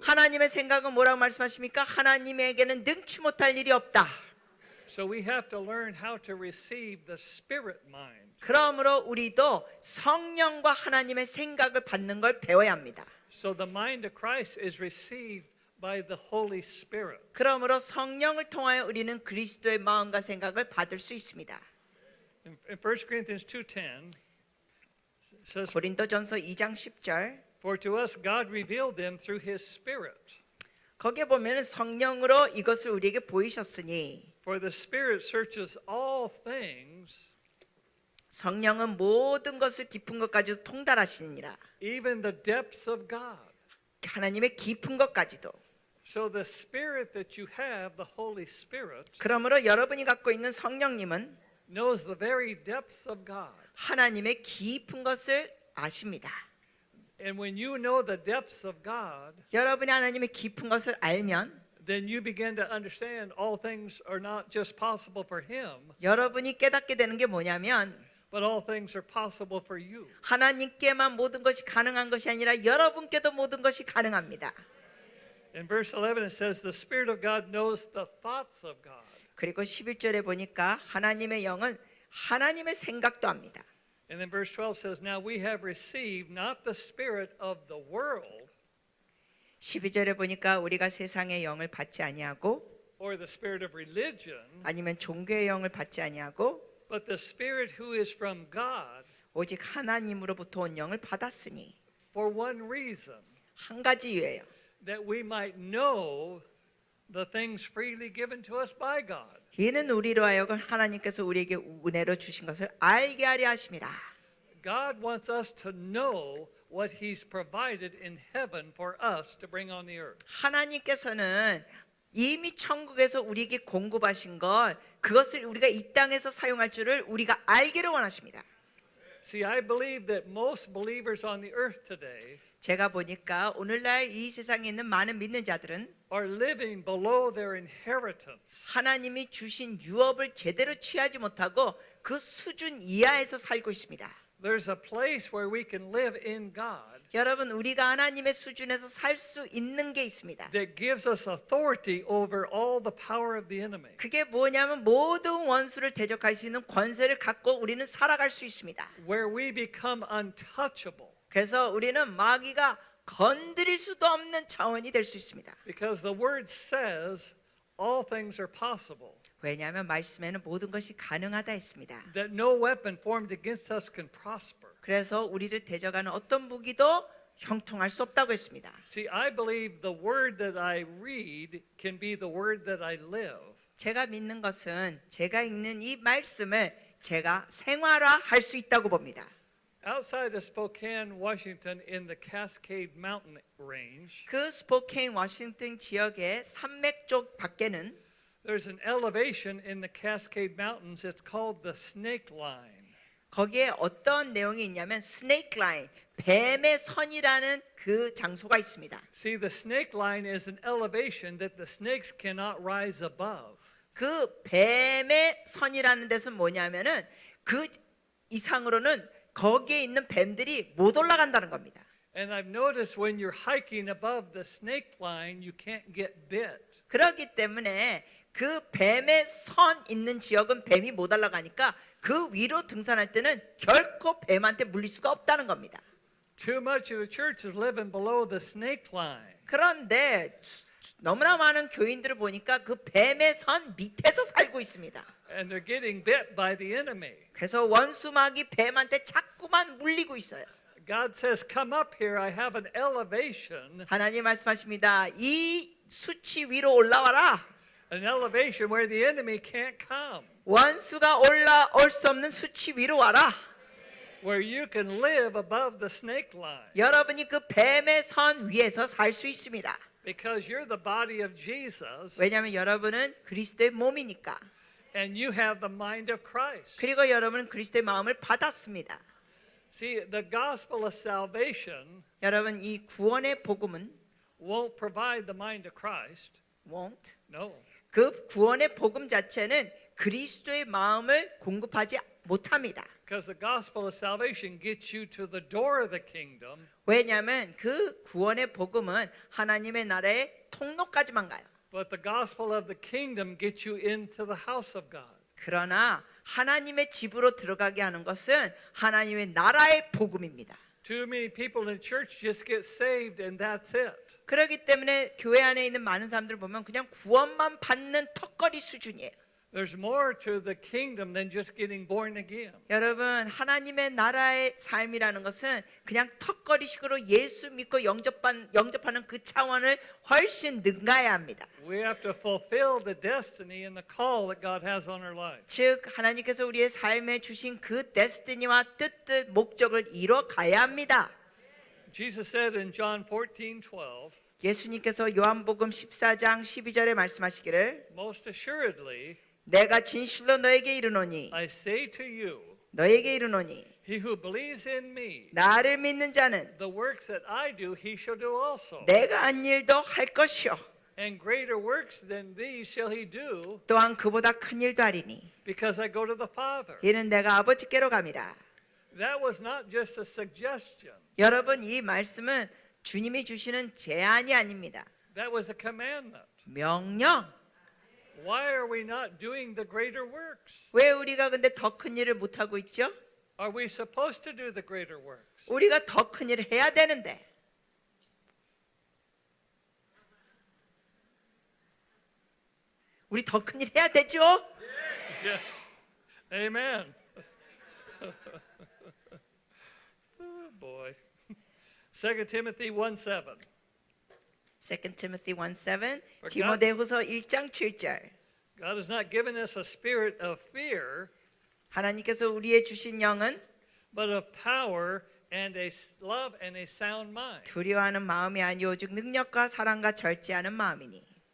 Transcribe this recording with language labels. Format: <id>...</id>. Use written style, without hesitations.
<ko>하나님의 생각은 뭐라고 말씀하십니까? 하나님에게는 능치 못할 일이 없다.</ko> <en>So we have to learn how to receive the spirit mind.</en> <ko>그러므로 우리도 성령과 하나님의 생각을 받는 걸 배워야 합니다.</ko> <en>So the mind of Christ is received by the Holy Spirit.</en> <ko>그러므로 성령을 통하여 우리는 그리스도의 마음과 생각을 받을 수 있습니다.</ko> <en>In 1 Corinthians 2:10 says,</en> <ko>고린도전서 2장 10절</ko> <en>For to us God revealed them through his spirit.</en> <ko>거기에 보면 성령으로 이것을 우리에게 보이셨으니</ko> <en>For the spirit searches all things,</en> <ko>성령은 모든 것을 깊은 것까지도 통달하시느니라.</ko> <en>even the depths of God.</en> <ko>하나님의 깊은 것까지도.</ko> <en>So the spirit that you have, the Holy Spirit,</en> <ko>그러므로 여러분이 갖고 있는 성령님은</ko> <en>knows the very depths of God.</en> <ko>하나님의 깊은 것을 아십니다.</ko> <en>And when you know the depths of God,</en> <ko>여러분이 하나님의 깊은 것을 알면</ko> <en>then you begin to understand all things are not just possible for him,</en> <ko>여러분이 깨닫게 되는 게 뭐냐면</ko> <en>but all things are possible for you.</en> <ko>하나님께만 모든 것이 가능한 것이 아니라 여러분께도 모든 것이 가능합니다.</ko> <en>In verse 11 it says the Spirit of God knows the thoughts of God.</en> <ko>그리고 11절에 보니까 하나님의 영은 하나님의 생각도 합니다.</ko> <en>And then verse 12 says now we have received not the spirit of the world</en> <ko>12절에 보니까 우리가 세상의 영을 받지 아니하고</ko> <en>or the spirit of religion,</en> <ko>아니면 종교의 영을 받지 아니하고</ko> <en>but the Spirit who is from God</en> <ko>오직 하나님으로부터 온 영을 받았으니</ko> <en>for one reason,</en> <ko>한 가지 이유예요.</ko> <en>that we might know the things freely given to us by God.</en> <ko>이는 우리로 하여금 하나님께서 우리에게 은혜로 주신 것을 알게 하려 하심이라.</ko> <en>God wants us to know what He's provided in heaven for us to bring on the earth.</en> <ko>하나님께서는 이미 천국에서 우리에게 공급하신 것 그것을 우리가 이 땅에서 사용할 줄을 우리가 알기를 원하십니다.</ko> <en>See, I believe that most believers on the earth today</en> <ko>제가 보니까 오늘날 이 세상에 있는 많은 믿는 자들은</ko> <en>are living below their inheritance.</en> <ko>하나님이 주신 유업을 제대로 취하지 못하고 그 수준 이하에서 살고 있습니다.</ko> <en>There's a place where we can live in God</en> <ko>여러분, 우리가 하나님의 수준에서 살 수 있는 게 있습니다.</ko> <en>that gives us authority over all the power of the enemy.</en> <ko>그게 뭐냐면 모든 원수를 대적할 수 있는 권세를 갖고 우리는 살아갈 수 있습니다.</ko> <en>Where we become untouchable</en> <ko>그래서 우리는 마귀가 건드릴 수도 없는 차원이 될 수 있습니다.</ko> <en>because the word says all things are possible.</en> <ko>왜냐하면 말씀에는 모든 것이 가능하다 했습니다.</ko> <en>That no weapon formed against us can prosper.</en> <ko>그래서 우리를 대적하는 어떤 무기도 형통할 수 없다고 했습니다.</ko> <en>See, I believe the word that I read can be the word that I live.</en> <ko>제가 믿는 것은 제가 읽는 이 말씀을 제가 생활화할 수 있다고 봅니다.</ko> <en>Outside of Spokane, Washington, in the Cascade Mountain Range,</en> <ko>그 스포케인 워싱턴 지역의 산맥 쪽 밖에는</ko> <en>there's an elevation in the Cascade Mountains. It's called the Snake Line.</en> <ko>거기에 어떤 내용이 있냐면 스네이크 라인, 뱀의 선이라는 그 장소가 있습니다.</ko> <en>See, the Snake Line is an elevation that the snakes cannot rise above.</en> <ko>그 뱀의 선이라는 데서는 뭐냐면은 그 이상으로는 거기에 있는 뱀들이 못 올라간다는 겁니다.</ko> <en>And I've noticed when you're hiking above the snake line, you can't get bit.</en> <ko>그렇기 때문에 그 뱀의 선 있는 지역은 뱀이 못 올라가니까 그 위로 등산할 때는 결코 뱀한테 물릴 수가 없다는 겁니다.</ko> <en>Too much of the church is living below the snake line.</en> <ko>그런데 너무나 많은 교인들을 보니까 그 뱀의 선 밑에서 살고 있습니다.</ko> <en>And they're getting bit by the enemy.</en> <ko>그래서 원수막이 뱀한테 자꾸만 물리고 있어요.</ko> <en>God says, come up here. I have an elevation,</en> <ko>하나님 말씀하십니다. 이 수치 위로 올라와라.</ko> <en>an elevation where the enemy can't come,</en> <ko>원수가 올라올 수 없는 수치 위로 와라.</ko> <en>where you can live above the snake line</en> <ko>여러분이 그 뱀의 선 위에서 살 수 있습니다.</ko> <en>because you're the body of Jesus</en> <ko>왜냐하면 여러분은 그리스도의 몸이니까.</ko> <en>and you have the mind of Christ.</en> <ko>그리고 여러분은 그리스도의 마음을 받았습니다.</ko> <en>See, the gospel of salvation</en> <ko>여러분, 이 구원의 복음은</ko> <en>won't provide the mind of Christ. won't. No.</en> <ko>그 구원의 복음 자체는 그리스도의 마음을 공급하지 못합니다.</ko> <en>Because the gospel of salvation gets you to the door of the kingdom,</en> <ko>왜냐하면 그 구원의 복음은 하나님의 나라의 통로까지만 가요.</ko> <en>but the gospel of the kingdom gets you into the house of God.</en> <ko>그러나 하나님의 집으로 들어가게 하는 것은 하나님의 나라의 복음입니다.</ko> <en>Too many people in church just get saved and that's it.</en> <ko>그렇기 때문에 교회 안에 있는 많은 사람들을 보면 그냥 구원만 받는 턱걸이 수준이에요.</ko> <en>There's more to the kingdom than just getting born again.</en> <ko>여러분, 하나님의 나라의 삶이라는 것은 그냥 턱걸이식으로 예수 믿고 영접하는 그 차원을 훨씬 능가해야 합니다.</ko> <en>We have to fulfill the destiny and the call that God has on our life.</en> <ko>즉 하나님께서 우리의 삶에 주신 그 데스티니와 뜻, 목적을 이뤄가야 합니다.</ko> <en>Jesus said in John 14:12,</en> <ko>예수님께서 요한복음 14장 12절에 말씀하시기를</ko> <en>most assuredly,</en> <ko>내가 진실로 너에게 이르노니</ko> <en>I say to you,</en> <ko>너에게 이르노니</ko> <en>he who believes in me,</en> <ko>나를 믿는 자는</ko> <en>the works that I do, he shall do also.</en> <ko>내가 한 일도 할 것이요</ko> <en>And greater works than these shall he do,</en> <ko>또한 그보다 큰 일도 하리니</ko> <en>because I go to the Father.</en> <ko>이는 내가 아버지께로 감이라.</ko> <en>That was not just a suggestion.</en> <ko>여러분, 이 말씀은 주님이 주시는 제안이 아닙니다.</ko> <en>That was a commandment.</en> <ko>명령.</ko> <en>Why are we not doing the greater works?</en> <ko>왜 우리가 근데 더 큰 일을 못 하고 있죠?</ko> <en>Are we supposed to do the greater works?</en> <ko>우리가 더 큰 일을 해야 되는데. 우리 더 큰 일 해야 되죠?</ko> <en>Yeah. Amen. Oh boy. 2 Timothy 1:7. 2 Timothy 1:7, For</en> <ko>디모데후서 1장 7절.</ko> <en>God has not given us a spirit of fear,</en> <ko>하나님께서 우리의 주신 영은</ko> <en>but of power and a love and a sound mind.</en> <ko>두려워하는 마음이 아니오 오직 능력과 사랑과 절제하는 마음이니.</ko>